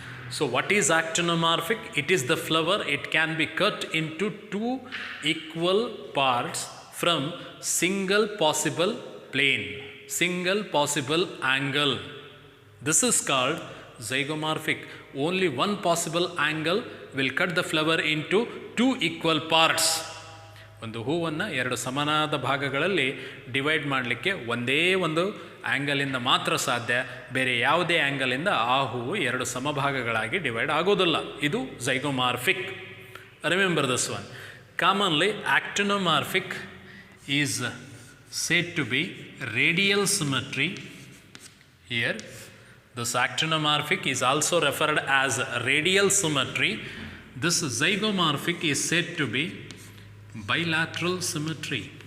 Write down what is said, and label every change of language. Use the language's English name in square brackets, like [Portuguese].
[English] So what is actinomorphic? It is the flower. It can be cut into two equal parts from single possible plane, single possible angle. This is called zygomorphic. Only one possible angle will cut the flower into two equal parts. [Kannada] ಒಂದು ಹೂವನ್ನು ಎರಡು ಸಮನಾದ ಭಾಗಗಳಲ್ಲಿ divide ಮಾಡಲಿಕ್ಕೆ ಒಂದೇ ಒಂದು ಆ್ಯಂಗಲಿಂದ ಮಾತ್ರ ಸಾಧ್ಯ, ಬೇರೆ ಯಾವುದೇ ಆ್ಯಂಗಲಿಂದ ಆ ಹೂವು ಎರಡು ಸಮಭಾಗಗಳಾಗಿ ಡಿವೈಡ್ ಆಗೋದಿಲ್ಲ. ಇದು ಝೈಗೋಮಾರ್ಫಿಕ್. [English] Remember this one. Commonly actinomorphic is said to be radial symmetry. Here this actinomorphic is also referred as radial symmetry. This zygomorphic is said to be bilateral symmetry.